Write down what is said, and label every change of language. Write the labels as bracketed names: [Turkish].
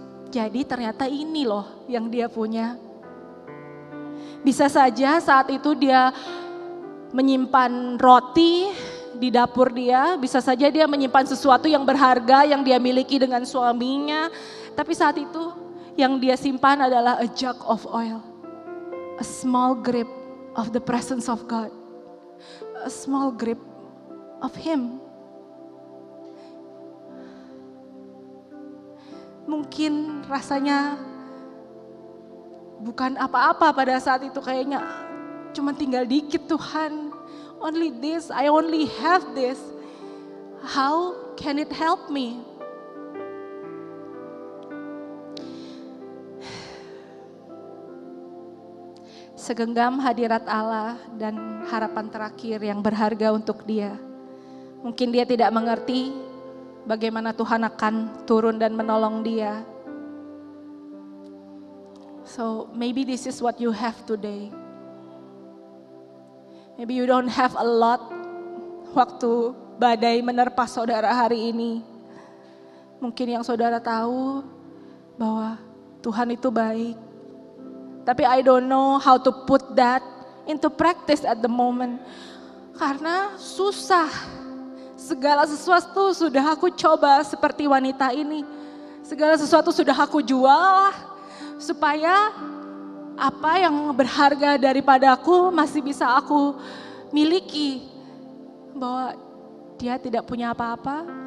[Indonesian] Jadi ternyata ini loh yang dia punya. Bisa saja saat itu dia menyimpan roti di dapur dia, bisa saja dia menyimpan sesuatu yang berharga yang dia miliki dengan suaminya. Tapi saat itu yang dia simpan adalah [English] a jug of oil. A small grip of the presence of God. A small grip of Him. [Indonesian] Mungkin rasanya bukan apa-apa pada saat itu, kayaknya cuma tinggal dikit Tuhan. [English] Only this, I only have this. How can it help me? [Indonesian] Segenggam hadirat Allah dan harapan terakhir yang berharga untuk dia. Mungkin dia tidak mengerti bagaimana Tuhan akan turun dan menolong dia. [English] So maybe this is what you have today. Maybe you don't have a lot [Indonesian] waktu badai menerpa saudara hari ini. Mungkin yang saudara tahu bahwa Tuhan itu baik. Tapi [English] I don't know how to put that into practice at the moment. [Indonesian] Karena susah. Segala sesuatu sudah aku coba seperti wanita ini. Segala sesuatu sudah aku jual. Supaya apa yang berharga daripada aku masih bisa aku miliki. Bahwa dia tidak punya apa-apa.